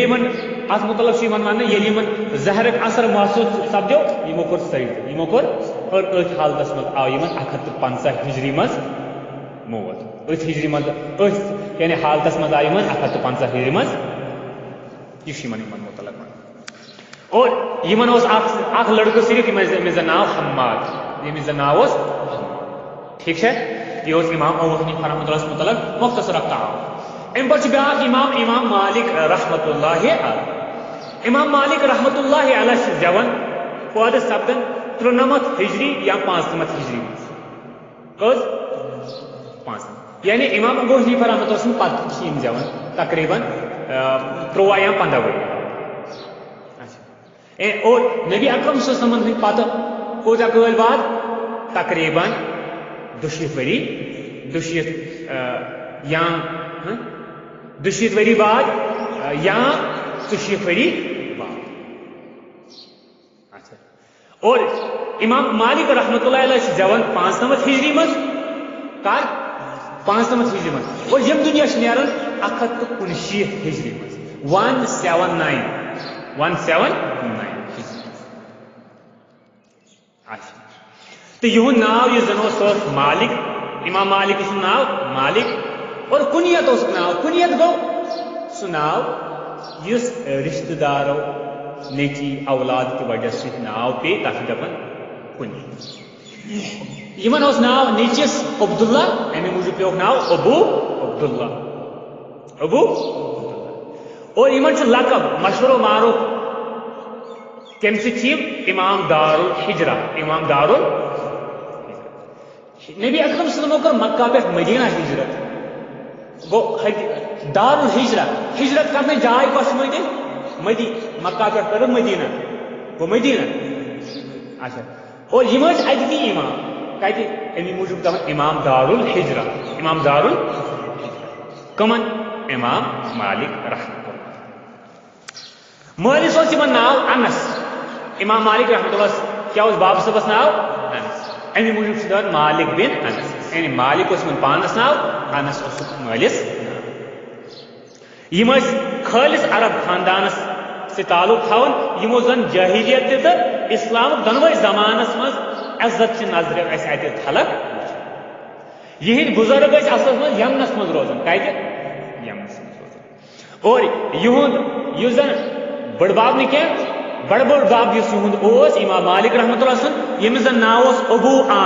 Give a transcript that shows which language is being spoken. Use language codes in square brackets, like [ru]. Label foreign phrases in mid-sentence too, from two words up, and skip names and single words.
[ks] یِمن اتھ متعلق چھُ یِوان وننہٕ ییٚلہِ یِمن زہرُک اثر محسوٗس سپدیو یِمو کوٚر سجدٕ یِمو کوٚر اور أتھۍ حالتس منٛز آو یِمن 115 ہجری منٛز موت أتھۍ ہجری منٛز أتھۍ یعنی حالتس منٛز آو یِمن 115 ہجری منٛز یہِ چھُ یِمن متعلق اور یِمن اوس اکھ لڑکہٕ صرف ییٚمِس زن ناو حماد ییٚمِس زن ناو اوس ٹھیک چھا یہِ اوس امام ابو حنیفہ [ar] رحمۃ اللہ [ks] متعلق مختصر اکھ تعاون امہِ پتہٕ چھُ بیاکھ امام مالک [ar] رحمۃ اللہ علیہ [ks] امام مالک [ar] رحمۃ اللہ علیہ [ks] چھِ زٮ۪وان پٲدٕ سپدان 93 ہجری یا 95 ہجری منٛز کٔژ 5 یعنی امام ابو حنیفہ [ar] رحمۃ اللہ [ks] سٕنٛدِ پتہٕ چھِ یِم زٮ۪وان تقریباً 13 یا 15 ؤری اور نبی اکرم [ar] صلی اللہ علیہ وسلم [ks] ہٕنٛدِ پتہٕ کوٗتاہ کٲلۍ بعد تقریباً 20 ؤری 20 ؤری بعد یا 40 ؤری بعد اچھا اور امام مالک [ar] رحمۃ اللہ علیہ [ks] چھِ زٮ۪وان 95 ہجری منٛز کر 95 ہجری منٛز اور ییٚمہِ دُنیا چھِ نیران 169 ہجری منٛز 179 تو یہُنٛد ناو یُس زن اوس سُہ اوس مالک امام مالک سُنٛد ناو مالک اور کنیت اوسُکھ ناو کنیت گوٚو سُہ ناو یُس رشتہٕ دارو نیٚچی اولاد کہِ وجہ سۭتۍ ناو پیٚیہِ تتھ چھِ دپان کنیت یِمن اوس ناو نیٚچِس عبداللہ امہِ موٗجوٗب پیوٚکھ ناو ابو عبداللہ اور یِمن چھُ لقب مشہوٗر و معروٗف کمہِ سۭتۍ چھِ یِم امام دارالحجرہ امام نبی اکرم [ar] صلی اللہ علیہ وسلم [ks] کوٚر مکہ پٮ۪ٹھ مدینہ ہجرت گوٚو دارالحجرہ ہجرت کرنٕچ جاے کۄس چھِ مکہ پٮ۪ٹھ کٔرٕکھ مدینہ گوٚو مدینہ اچھا اور یِم ٲسۍ اَتِکی امام کتہِ امی موٗجوٗب دپان امام دار الحجرہ امام دار کمن امام مالک [ar] رحمۃ اللہ [ks] مٲلِس اوس یِمن ناو انس امام مالک [ar] رحمۃ اللہ [ks] کیٛاہ اوس بابہٕ صٲبس ناو انس امی موٗجوٗب چھِ دپان مالک بن انس یعنی مالک اوس یِمن پانس ناو انس اوسُکھ مٲلِس یِم ٲسۍ خٲلص عرب خاندانس سۭتۍ تعلق تھاوان یِمو زن جٲہلیت تہِ تہٕ اسلامُک دۄنوَے زمانس منٛز عزت چہِ نظرِ اَسہِ اَتہِ خلق یِہنٛدۍ بُزرگ ٲسۍ اصلس منٛز یمنس منٛز روزان کتہِ یمنس منٛز روزان اور یِہُنٛد یُس زن بٔڑبب نہٕ کینٛہہ بڑٕ بوٚڑ بب یُس یِہُنٛد اوس امام مالک [ar] رحمۃ اللہ [ks] سُنٛد ییٚمِس زن ناو اوس ابوٗ